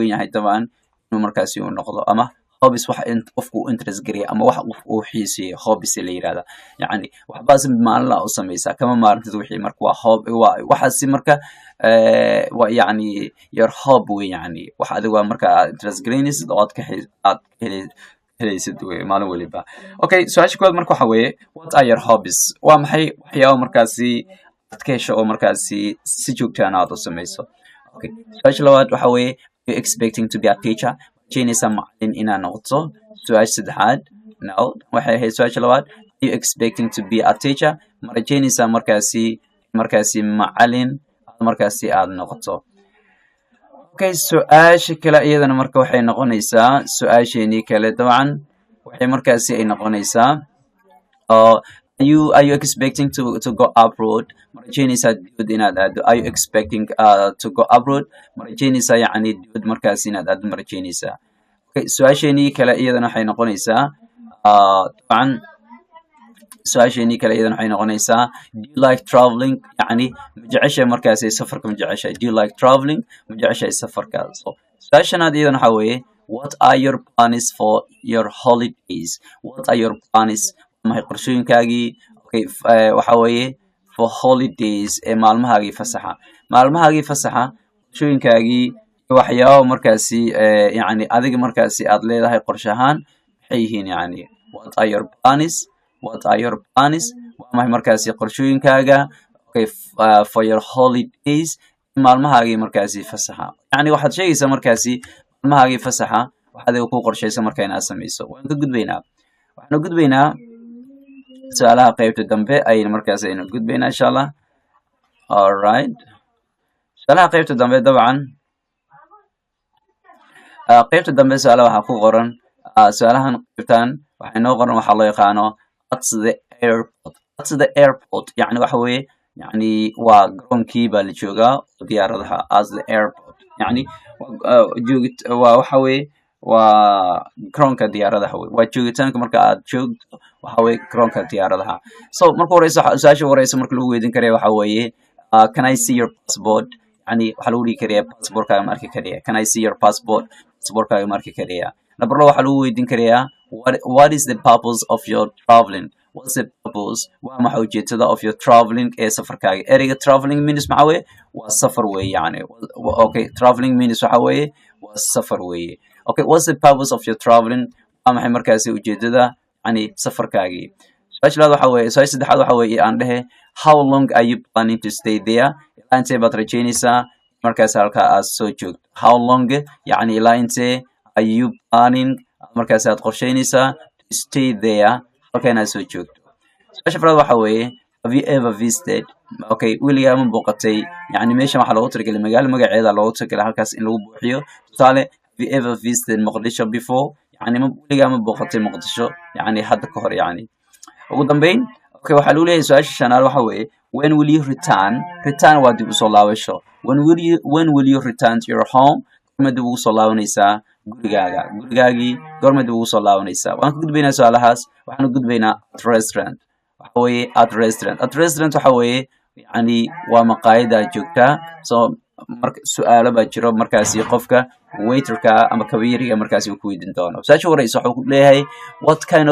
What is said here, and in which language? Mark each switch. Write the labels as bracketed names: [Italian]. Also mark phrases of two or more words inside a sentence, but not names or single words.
[Somali] weyn yahay taban inuu markaasi uu noqdo ama hobbies waxa qofku interest gariya ama waxa uu xiiseeyo hobbies la yiraahdo yani waxbaas maalin la u sameeysa kama maarantid wixii marka waa hobby waxaasi marka waa yani [English] your hobby [Somali] way yani waxa adigu marka interest garinaysa dood ka aad helaysid way maalin waliba okay su'aasha koowaad marka waxa weeye [English] what are your hobbies [Somali] waa maxay waxyaabo markaasi aad ka hesho oo markaasi si joogto ah aad u sameyso okay su'aasha labaad waxa weeye [English] you expecting to be a teacher [Somali] Chinese macallin inaad noqoto su-aasha saddexaad no waxay ahayd su-aasha labaad [English] you expecting to be a teacher [Somali] ma rajaynaysaa markaasi macallin markaasi aad noqoto okay su-aasha kale iyadana marka waxay noqonaysaa su-aasheenii kale dabcan waxay markaasi ay noqonaysaa [English] are you expecting to go abroad [Somali] ma rajaynaysaa dibad inaad aado [English] are you expecting to go abroad [Somali] ma rajaynaysaa yani dibad markaasi inaad aado ma rajaynaysaa okay su-aasheenii kale iyadana waxay noqonaysaa dabcan su-aasheenii kale iyadana waxay noqonaysaa [English] do you like traveling [Somali] yani ma jeceshahay markaasi safarka ma jeceshahay [English] do you like traveling [Somali] ma jeceshahay safarka so su-aashanaad iyadana waxa weeye [English] what are your plans for your holidays what are your plans [Somali] maxay qorshooyinkaagii okay waxa weeye [English] for holidays [Somali] ee maalmahaagii fasaxa qorshooyinkaagii waxyaabo markaasi yani adiga markaasi aad leedahay qorshe ahaan maxay yihiin yani [English] what are your plans [Somali] waa maxay markaasi qorshooyinkaaga okay [English] for your holidays [Somali] maalmahaagii markaasi fasaxa yani waxaad sheegaysaa markaasi maalmahaagii fasaxa waxaad adiga ku qorshaysa marka inaad sameyso waxaan gudbaynaa su-aalaha qaybta dambe ayaynu markaas aynu gudbaynaa insha allah alright su-aalaha qaybta dambe dabcan qaybta dambe su-aalaha waxaa ku qoran su-aalahan qaybtan waxay noo qoran waxaa loo yaqaano [English] at the airport [Somali] yani waxa weeye yani waa garoonkii baa la joogaa diyaaradaha [English] at the airport [Somali] yani waa waxa weeye waa garoonka diyaaradaha waa joogitaanka marka aad joogto waxa weeye garoonka diyaaradaha so marka horeysa su-aasha horeysa marka lagu weydiin karaya waxa weeye [English] can I see your passport [Somali] yani waxa lagu dhigi karaya passportkaaga ma arki karaya [English] can I see your [Somali] passportkaaga ma arki karaya number 2 waxa lagu weydiin karaya [English] what is the purpose of your traveling what's the purpose [Somali] waa maxay ujeedada [English] of your traveling [Somali] ee safarkaaga ereyga [English] traveling means [Somali] waxa weeye waa safar weeye yani okay [English] traveling means [Somali] waxa weeye waa safar weeye okay [English] what's the purpose of your traveling [Somali] maxay markaasi ujeedada yani safarkaagii su-aasha labaad waxa weeye su-aasha saddexaad waxa weeye aan dhehe [English] how long are you planning to stay there [Somali] ilaa intee baad rajeynaysaa markaas halkaa aad soo joogto [English] how long [Somali] yani ilaa intee [English] are you planning [Somali] markaas aad qorsheynaysaa [English] to stay there [Somali] halka inaad soo joogto su-aasha afraad waxa weeye [English] have you ever visited [Somali] okay weligaa ma booqatay yani meeshan waxaa loogu talagalay magaalo magaceeda loogu talagalay halkaas in lagu buuxiyo tusaale [English] have you ever visited Mogadishu before [Somali] yani weligaa ma booqatay Muqdisho yani hadda ka hor yani ugu dambeyn okay waxaa lagu leeyahay su-aasha shanaad waxa weeye [English] when will you return [Somali] waa dib usoo laabasho [English] when will you return to your home [Somali] goorma dib ugu soo laabanaysaa gurigaagii goorma dib ugu soo laabanaysaa waan ka gudbaynaa su-aalahaas waxaan u gudbaynaa [English] at restaurant [Somali] waxa weeye [English] at restaurant [Somali] waxa weeye yani waa maqaayada joogtaa so marka su-aalo baa jiro markaasi qofka waiterka ama kabayariga markaasi uu ku weydiin doono su-aasha horeysa wuxuu ku leeyahay [English] what kind